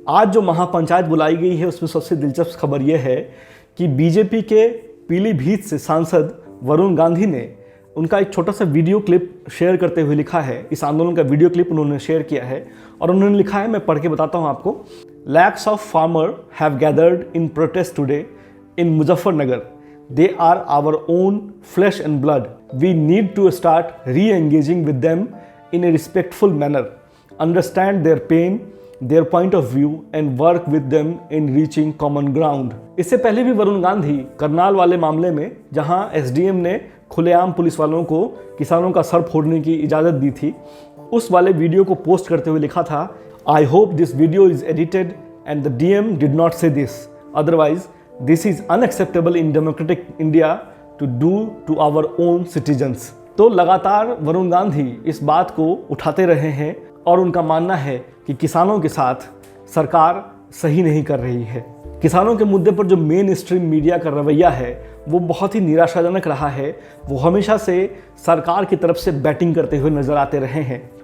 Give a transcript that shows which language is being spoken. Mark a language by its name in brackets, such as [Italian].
[Hindi] आज जो महापंचायत बुलाई गई है उसमें सबसे दिलचस्प खबर यह है कि बीजेपी के पीलीभीत से सांसद वरुण गांधी ने उनका एक छोटा सा वीडियो क्लिप शेयर करते हुए लिखा है। इस आंदोलन का वीडियो क्लिप उन्होंने शेयर किया है और उन्होंने लिखा है, मैं पढ़ के बताता हूँ आपको। [English] Lakhs of farmers have gathered in protest today in Muzaffarnagar. They are our own flesh and blood. We need to start re-engaging with them in a respectful manner, understand their pain, their point of view and work with them in reaching common ground. [Hindi] इससे पहले भी वरुण गांधी करनाल वाले मामले में, जहां SDM ने खुलेआम police वालों को किसानों का सर फोड़ने की इजाज़त दी थी, उस वाले वीडियो को पोस्ट करते हुए लिखा था, [English] I hope this video is edited and the DM did not say this. Otherwise, this is unacceptable in democratic India to do to our own citizens. [Hindi] तो लगातार वरुण गांधी इस बात को उठाते रहे हैं और उनका मानना है कि किसानों के साथ सरकार सही नहीं कर रही है। किसानों के मुद्दे पर जो मेन स्ट्रीम मीडिया का रवैया है वो बहुत ही निराशाजनक रहा है। वो हमेशा से सरकार की तरफ से बैटिंग करते हुए नजर आते रहे हैं।